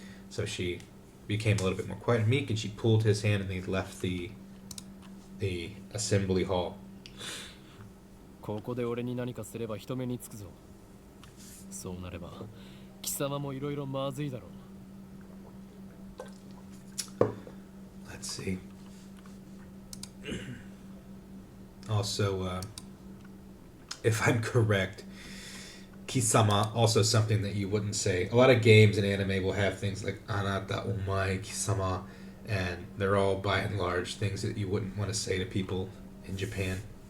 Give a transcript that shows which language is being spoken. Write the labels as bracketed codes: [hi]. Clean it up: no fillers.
[en] So she became a little bit more quiet and meek, and she pulled his hand, and they left the assembly hall. [ja] ここで俺に何かすれば人目につくぞ。そうなれば貴様もいろいろまずいだろう。 [en] Let's see. Also, if I'm correct, Kisama, also something that you wouldn't say. A lot of games in anime will have things like Anata, Omae, Kisama, and they're all by and large things that you wouldn't want to say to people in Japan.